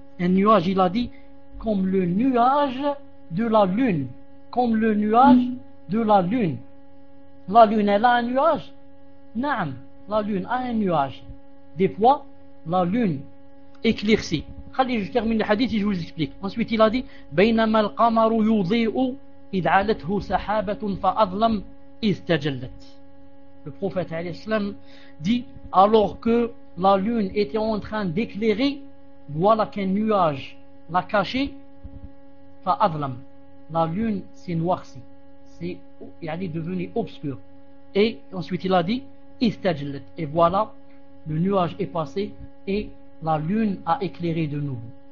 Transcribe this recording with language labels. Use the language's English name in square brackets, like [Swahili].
[French] Un nuage, il a dit, comme le nuage de la lune, comme le nuage de la lune. La lune, elle a un nuage? Naam, la lune a un nuage. Des fois, la lune éclaircit. Allez, je termine le hadith et je vous explique. Ensuite, il a dit: [Arabic] بينما القمر يضيء إذ علته سحابة فأظلم إذ تجلت. [French] Le prophète [Arabic] عليه السلام [French] dit: alors que la lune était en train d'éclairer, voilà qu'un nuage l'a caché. فأظلم, la lune s'est noircie, c'est, elle est devenue obscure. Et ensuite, il a dit: [Arabic] إذ تجلت, [French] et voilà, le nuage est passé et la lune a éclairé de nouveau.